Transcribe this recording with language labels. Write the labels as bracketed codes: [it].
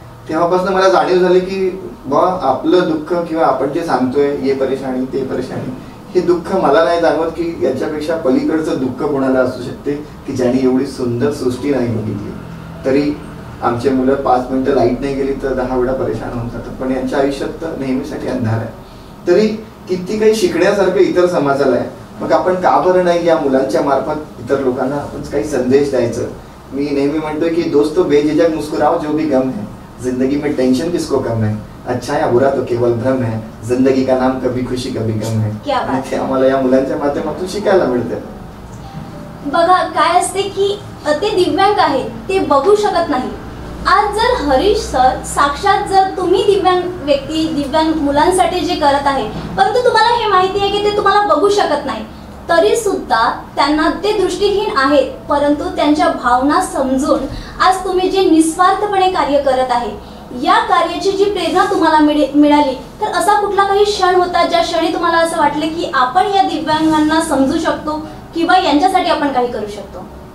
[mr] तेव्हापासून मला जाणीव झाली की बा आपलं दुःख किंवा आपण जे सांगतोय [hi] ये परेशानी [mr] ते परेशानी, हे दुःख मला नाही जाणवत की याच्यापेक्षा पलीकडचं दुःख कोणाला असू शकते की ज्यांनी एवढी सुंदर सृष्टी नाही बघितली. तरी आमचे मुलं 5 मिनिटं लाईट नाही गेली तर 10 वेळा परेशान होऊन जातात, पण यांच्या आयुष्यात तर नेहमीसाठी अंधार आहे. तरी किती काही शिकण्यासारखं इतर समाजाला आहे, मग आपण का बरं नाही या मुलांच्या मार्फत इतर लोकांना आपण काही संदेश द्यायचं. मी नेहमी म्हणतोय की [hi] दोस्तों बेझिझक मुस्कुराओ जो भी गम है, जिंदगी में टेंशन किसको कम है, अच्छा या बुरा तो केवल भ्रम है, जिंदगी का नाम कभी खुशी कभी गम है. [mr] ते आम्हाला या मुलांच्या माध्यमातून शिकायला मिळतं. बघा काय असते की ते दिव्यांग आहेत, ते बघू शकत नाही. आज जर हरीश सर साक्षात जर तुम्ही दिव्यांग व्यक्ती दिव्यांग मुलांसाठी जे करत आहे, परंतु तुम्हाला हे माहिती आहे की ते तुम्हाला बघू शकत नाही, तरी सुद्धा त्यांना ते दृष्टीहीन आहेत, परंतु त्यांच्या भावना समजून आज तुम्ही जे निस्वार्थपणे कार्य करत आहे, या कार्याची जी प्रेरणा तुम्हाला मिळाली, तर असा कुठला काही क्षण होता ज्या क्षणी तुम्हाला असं वाटले की आपण या दिव्यांगांना समजू शकतो किंवा यांच्यासाठी आपण काही करू शकतो?